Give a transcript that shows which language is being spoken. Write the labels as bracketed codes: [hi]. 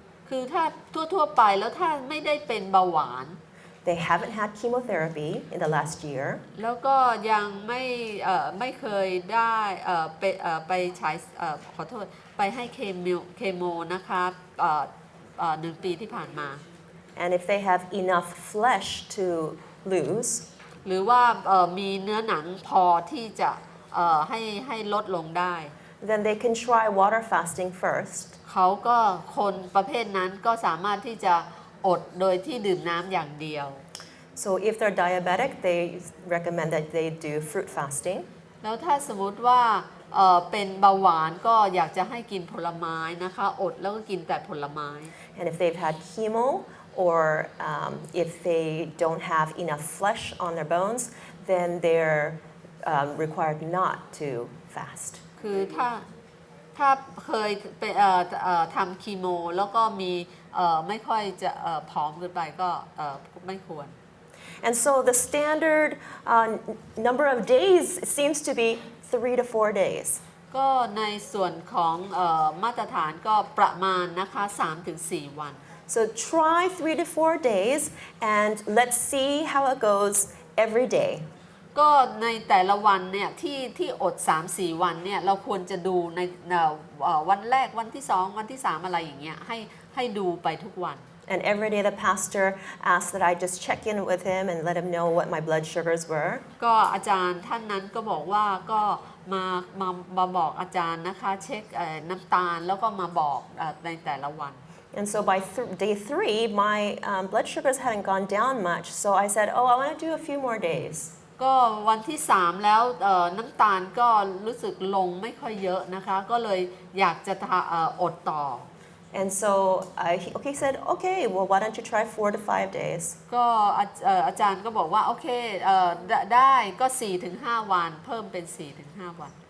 [th] คือถ้าทั่วๆไปแล้วถ้าไม่ได้เป็นเบาหวาน [en] they haven't had chemotherapy in the last year, [th] แล้วก็ยังไม่เคยได้ไปใช้ขอโทษไปให้เคโมนะคะ1 ปีที่ผ่านมา [en] and if they have enough flesh to lose, [th] หรือว่ามีเนื้อหนังพอที่จะให้ลดลงได้ [en] then they can try water fasting first. [th] เขาก็คนประเภทนั้นก็สามารถที่จะอดโดยที่ดื่มน้ำอย่างเดียว [en] So if they're diabetic, they recommend that they do fruit fasting. [th] แล้วถ้าสมมติว่าเป็นเบาหวานก็อยากจะให้กินผลไม้นะคะอดแล้วก็กินแต่ผลไม้ [en] And if they've had chemo or if they don't have enough flesh on their bones, then they're required not to fast. [th] คือถ้าเคยไปทำคีโมแล้วก็มีไม่ค่อยจะผอมเกินไปก็ไม่ควร [en] And so the standard number of days seems to be 3 to 4 days. [th] ก็ในส่วนของมาตรฐานก็ประมาณนะคะ 3-4 วัน [en] So try 3 to 4 days and let's see how it goes every day. [th] ก็ในแต่ละวันเนี่ยที่อด 3-4 วันเนี่ยเราควรจะดูในวันแรกวันที่ 2 วันที่ 3 อะไรอย่างเงี้ยให้ดูไปทุกวัน [en] And every day the pastor asked that I just check in with him and let him know what my blood sugars were. [th] ก็อาจารย์ท่านนั้นก็บอกว่าก็มาบอกอาจารย์นะคะเช็คน้ำตาลแล้วก็มาบอกในแต่ละวัน [en] And so by day 3, my blood sugars hadn't gone down much. So I said, oh, I want to do a few more days. [th] ก็วันที่ 3 แล้วน้ำตาลก็รู้สึกลงไม่ค่อยเยอะนะคะก็เลยอยากจะอดต่อ [en] And so he said, okay, well, why don't you try 4 to 5 days? [th] ก็อาจารย์ก็บอกว่าโอเคได้ก็ 4-5 วันเพิ่มเป็น 4-5 วัน